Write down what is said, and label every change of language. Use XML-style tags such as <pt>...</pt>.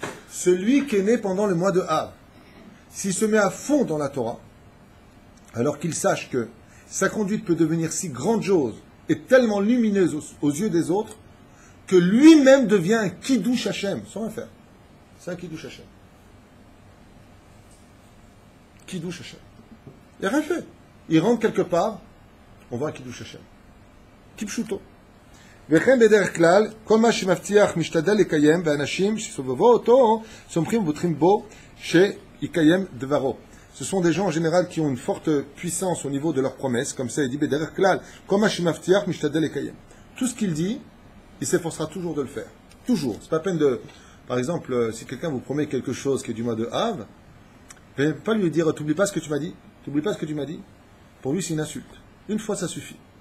<fr>Celui qui est né pendant le mois de Av, s'il se met à fond dans la Torah, alors qu'il sache que sa conduite peut devenir si grandiose et tellement lumineuse aux yeux des autres, que lui-même devient un Kiddush Hashem, sans rien faire. C'est un Kiddush Hashem. Kiddush Hashem. Il n'a rien fait. Il rentre quelque part, on voit un Kiddush Hashem. Kipshuto.</fr> <he>וכן בדרך כלל, כל מה שמבטיח משתדל לקיים, ואנשים שסובבו אותו, סומכים ובוטחים בו, שיקיים דברו.</he> <fr>Ce sont des gens en général qui ont une forte puissance au niveau de leurs promesses, comme ça il dit</fr> <he>בדרך כלל, כל מה שמבטיח משתדל לקיים.</he> <fr>Tout ce qu'il dit, il s'efforcera toujours de le faire. Toujours. C'est pas peine de... Par exemple, si quelqu'un vous promet quelque chose qui est du mois de Av, vous ne pouvez pas lui dire, t'oublies pas ce que tu m'as dit. T'oublies pas ce que tu m'as dit. Pour lui, c'est une insulte. Une fois, ça suffit.</fr>